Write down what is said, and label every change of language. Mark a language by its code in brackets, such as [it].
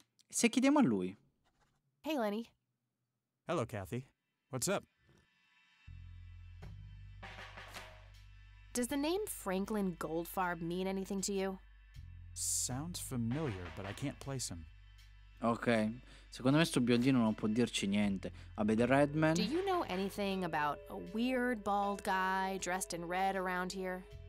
[it] Se chiediamo a lui. [en] Hey, Lenny. Hello, Kathy. What's up? Does the name Franklin Goldfarb mean anything to you? Sounds familiar, but I can't place him. [it] Ok, secondo me sto biondino non può dirci niente. Vabbè, The Redman. [en] Do you know anything about a weird bald guy dressed in red around here?